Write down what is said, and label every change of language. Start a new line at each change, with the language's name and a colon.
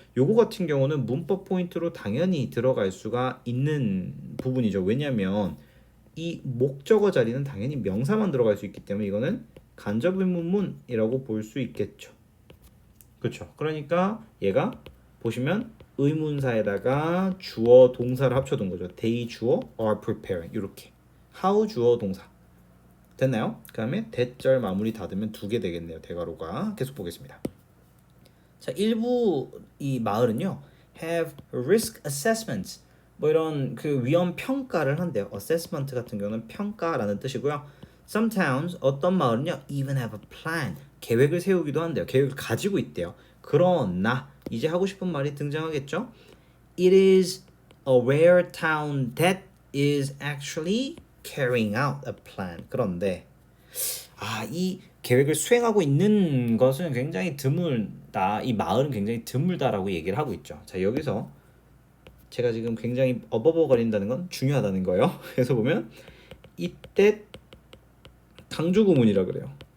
Korean: 요거 같은 경우는 문법 포인트로 당연히 들어갈 수가 있는 부분이죠. 왜냐하면 이 목적어 자리는 당연히 명사만 들어갈 수 있기 때문에 이거는 간접 의문문이라고 볼 수 있겠죠. 그렇죠. 그러니까 얘가 보시면 의문사에다가 주어 동사를 합쳐둔 거죠. They 주어
English: are preparing
Korean: 이렇게. How 주어 동사 됐나요? 그 다음에 대절 마무리 닫으면 두 개 되겠네요. 대괄호가 계속 보겠습니다. 자, 일부 이 마을은요
English: have risk assessments
Korean: 뭐 이런 그 위험 평가를 한대요. assessment 같은 경우는 평가라는 뜻이고요.
English: Some towns
Korean: 어떤 마을은요
English: even have a plan
Korean: 계획을 세우기도 한대요. 계획을 가지고 있대요. 그러나 이제 하고 싶은 말이 등장하겠죠.
English: It is a rare town that is actually carrying out a plan.
Korean: 그런데 이 계획을 수행하고 있는 것은 굉장히 드물다. 이 마을은 굉장히 드물다라고 얘기를 하고 있죠. 자, 여기서 제가 지금 굉장히 어버버거린다는 건 중요하다는 거예요. 그래서 보면 이때 강조 구문이라 그래요.